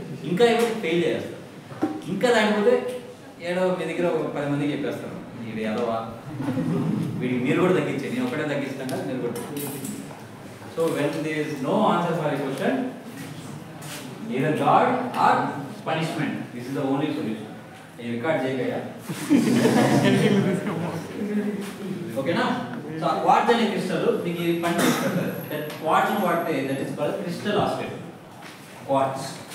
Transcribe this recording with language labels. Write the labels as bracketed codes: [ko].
[te] ఇంకా ఏమైనా ఫెయిల్ చేస్తారు. ఇంకా దాటిపోతే ఏడో మీ దగ్గర ఒక 10 మందికి చెప్పేస్తారు, ఇది ఎదవా, వీడికి మీరు కూడా తగ్గించండి, నేను ఒకటే తగ్గిస్తాను కదా మీరు కూడా. [en] So when there is no answer for a question, either God or punishment. This is the only solution. You record చేయగలరా? [te] ఓకేనా? సో క్వార్ట్జ్ అనే క్రిస్టల్ మీకు ఇది పని చేస్తుంది. దట్ క్వార్ట్జ్ ను వాడితే [en] That is called crystal oscillator. [te] Quartz.